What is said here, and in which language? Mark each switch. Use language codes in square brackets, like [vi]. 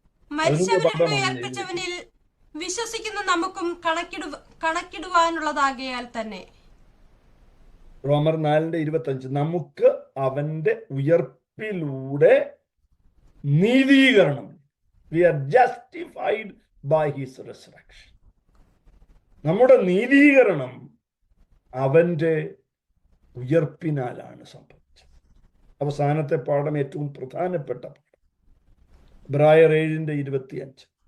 [ml] മരിച്ചവരിൽ ഉയർപ്പിച്ചവനിൽ വിശ്വസിക്കുന്ന നമുക്കും കണക്കിടുവാനുള്ളതാകയാൽ തന്നെ. റോമർ 4:25, നമുക്ക് അവന്റെ ഉയർപ്പിലൂടെ നീതീകരണം. [en] We are justified by his resurrection. [ml] നമ്മുടെ നീതീകരണം അവന്റെ ഉയർപ്പിനാലാണ് സംഭവിച്ചത്. അവസാനത്തെ പാഠം ഏറ്റവും പ്രധാനപ്പെട്ട പാഠം, എബ്രായർ 7:25.